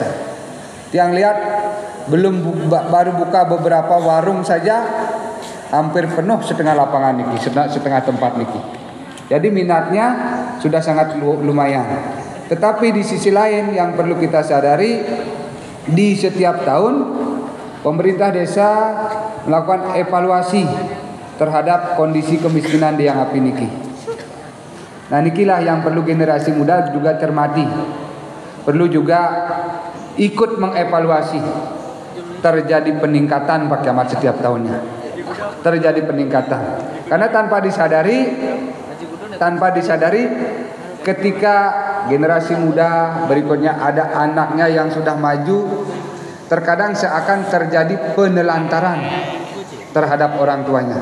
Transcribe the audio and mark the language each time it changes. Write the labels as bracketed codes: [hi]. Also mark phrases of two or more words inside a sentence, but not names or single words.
[id] Yang lihat baru buka beberapa warung saja hampir penuh setengah lapangan niki, setengah tempat niki. Jadi minatnya sudah sangat lumayan. Tetapi di sisi lain yang perlu kita sadari, di setiap tahun pemerintah desa melakukan evaluasi terhadap kondisi kemiskinan di Yangapi niki. Nah nikilah yang perlu generasi muda juga cermati. Perlu juga ikut mengevaluasi. Terjadi peningkatan Pak Camat setiap tahunnya. Terjadi peningkatan. Karena tanpa disadari ketika generasi muda berikutnya ada anaknya yang sudah maju, terkadang seakan terjadi penelantaran terhadap orang tuanya.